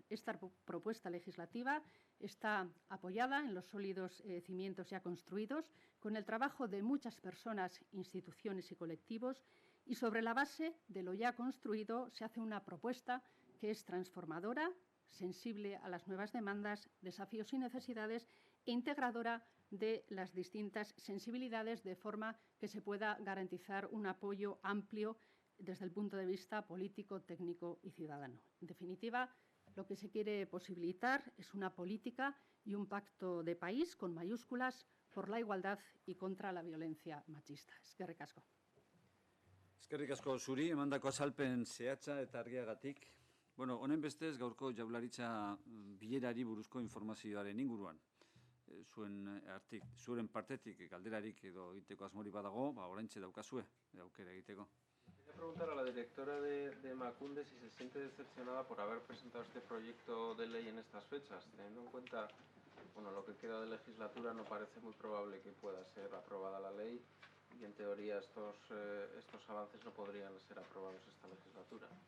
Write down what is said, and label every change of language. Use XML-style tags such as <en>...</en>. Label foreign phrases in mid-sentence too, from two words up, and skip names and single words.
<es>Esta propuesta legislativa está apoyada en los sólidos cimientos ya construidos, con el trabajo de muchas personas, instituciones y colectivos, y sobre la base de lo ya construido se hace una propuesta que es transformadora, sensible a las nuevas demandas, desafíos y necesidades e integradora de las distintas sensibilidades, de forma que se pueda garantizar un apoyo amplio desde el punto de vista político, técnico y ciudadano. En definitiva, lo que se quiere posibilitar es una política y un pacto de país con mayúsculas por la igualdad y contra la violencia machista.</es> <eu>Eskerrik asko. Eskerrik asko zuri, emandako azalpen zehatza eta argiagatik. Bueno, honen bestez gaurko Jaurlaritza bilerari buruzko informazioaren inguruan. Zuren partetik galderarik edo egiteko asmori badago, oraintxe daukazue, aukera egiteko.</eu> <es>Quería preguntar a la directora de Emakunde si se siente decepcionada por haber presentado este proyecto de ley en estas fechas, teniendo en cuenta bueno, lo que queda de legislatura no parece muy probable que pueda ser aprobada la ley y en teoría estos avances no podrían ser aprobados esta legislatura.</es>